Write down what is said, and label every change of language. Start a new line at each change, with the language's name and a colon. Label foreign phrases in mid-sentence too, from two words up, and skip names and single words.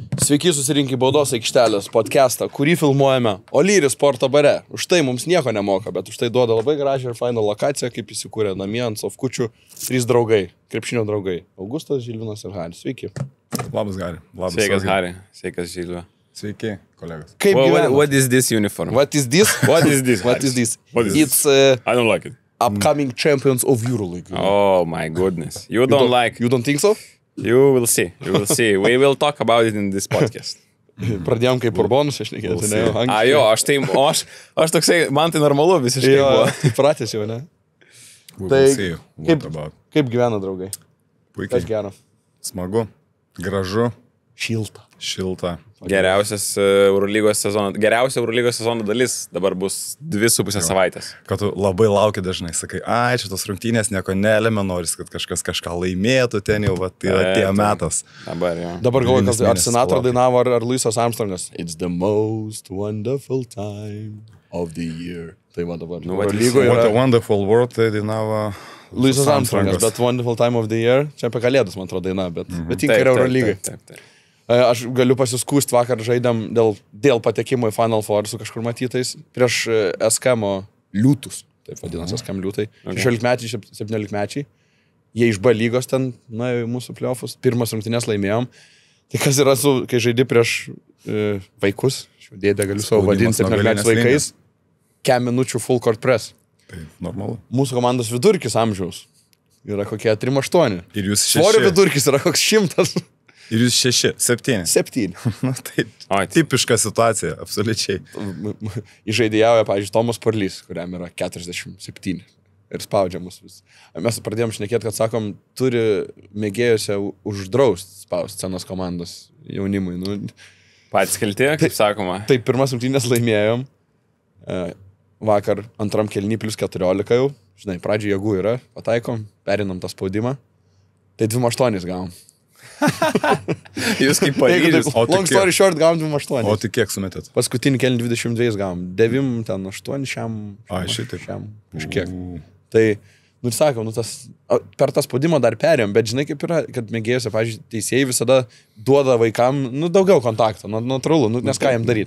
Lithuanian: Sveiki susirinkę į Baudos aikštelės podcastą, kurį filmuojame Olyris sporto bare. Už tai mums nieko nemoka, bet už tai duoda labai gražią ir fainą lokaciją, kaip įsikūrė namie ant sofkučių 3 draugai, krepšinio draugai. Augustas, Žilvinas ir Haris. Sveiki. Labas, Hari. Labas, Sveikas, Hari. Sveikas, Žilvė. Sveiki, kolegos. Kaip
English: What is this uniform? What is this? What is this? What is this? What is It's I don't like it. upcoming champions of EuroLeague. Oh my goodness. You don't like... You don't think so? You will see. You will see. We will talk about it in this podcast.
Lithuanian: Pradėjom kaip urbonus, aš nekėsiu, ne? Jo, aš toksai, man tai normalu visiškai buvo. Įpratęs jau, ne? Tai Kaip gyvena draugai? Kas puikiai. gero? Smagu, gražu, Šilta. šilta. Geriausia Eurolygos sezono dalis dabar bus 2,5 savaitės. Kad tu labai lauki dažnai, sakai, ai, čia tos rungtynės nieko nelėmė, noris, kad kažkas kažką laimėtų, ten jau, va, tai atėjo metas. Dabar jau. Dabar galvoju, Devynis ar mėnesius Sinatra laukia. dainavo, ar Luisas Armstrongas.
English: It's the most wonderful time of the year.
Lithuanian: Tai va dabar. Nu, vat Lygoje
English: What a
Lithuanian: yra
English: wonderful world,
Lithuanian: tai dainavo Luisas Armstrongas, bet
English: wonderful time of the year.
Lithuanian: Čia apie kalėdas, man atrodo, daina, bet tinka ir Eurolygai. Taip. Aš galiu pasiskūsti, vakar žaidėm dėl patekimo į Final Four su kažkur matytais prieš SKM liūtus. Taip vadinasi SKM liūtai. 16-mečiai, 17-mečiai. Jie iš B lygos ten, na, į mūsų playoffus. Pirmas rungtynės laimėjom. Tai kas yra, kai žaidži prieš vaikus, dėdę galiu savo vadinti Spaudimas nuo 17-mečiais galinės vaikais, kem minučių
English: full court press.
Lithuanian: Tai normalu. Mūsų komandos vidurkis amžiaus yra kokie 3-8. Ir jūs Svorio 6. vidurkis yra koks 100. Ir jūs 6, 7. 7. Na, tai Oi. tipiška situacija, absoliučiai. Įžaidėjauja, pavyzdžiui, Tomas Parlys, kuriam yra 47 ir spaudžia mus vis. Mes pradėjom šnekėti, kad sakom, turi mėgėjose uždraust spaust scenos komandos jaunimui. Nu, Patys kalti, kaip sakoma. tai pirmas rungtynės laimėjom. Vakar antram kėlinį plus 14 jau. Žinai, pradžioje jėgų yra, pataikom, perinam tą spaudimą. Tai 2-8 gavom. Jūs kaip Jeigu Paryžius. taip, O tai
English: long story short,
Lithuanian: gavom 2-8. O tai kiek sumetėt? Paskutinį kėlinį 22 gavom. 9, ten 8 šiam. Ai, šitaip. Šiam. Kažkiek. Tai, nu ir sakom, nu, per tą spaudimą dar perėjom, bet žinai kaip yra, kad mėgėjose, pavyzdžiui, teisėjai visada duoda vaikam, nu, daugiau kontakto, natūralu, nu, nes ką jam daryti.